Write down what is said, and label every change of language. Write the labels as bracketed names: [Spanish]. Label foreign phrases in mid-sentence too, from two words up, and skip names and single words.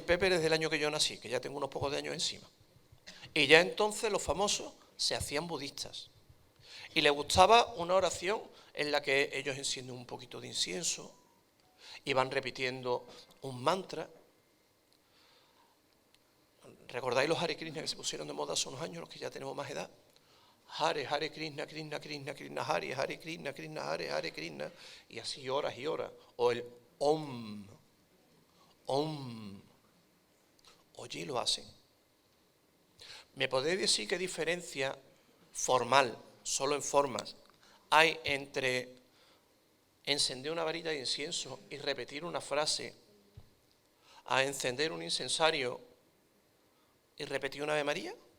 [Spanish] Pepper es del año que yo nací, que ya tengo unos pocos de años encima. Y ya entonces los famosos se hacían budistas. Y les gustaba una oración en la que ellos encienden un poquito de incienso y van repitiendo un mantra. ¿Recordáis los Hare Krishna que se pusieron de moda hace unos años, los que ya tenemos más edad? [Sanskrit] Hare, Hare Krishna, Krishna, Krishna, Krishna, Hare, Hare Krishna, Krishna, Hare, Hare Krishna, [Spanish] y así horas y horas. O el Om, Om. Oye, lo hacen. ¿Me podéis decir qué diferencia formal, solo en formas, hay entre encender una varita de incienso y repetir una frase, a encender un incensario y repetir una Ave María?